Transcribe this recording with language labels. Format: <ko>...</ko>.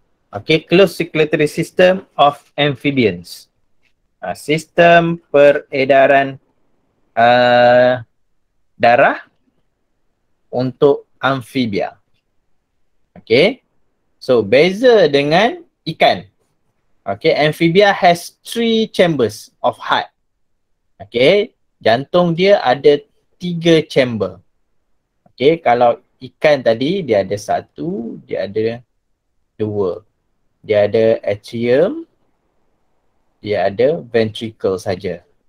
<en>Okay, closed circulatory system of amphibians.</en> <ms>Sistem peredaran darah untuk amfibia. Okay, so beza dengan ikan.</ms> <en>Okay, amphibia has 3 chambers of heart.</en> <ms>Okay, jantung dia ada 3 chamber. Okay, kalau ikan tadi dia ada 1, dia ada 2. Dia ada atrium, dia ada ventricle saja.</ms>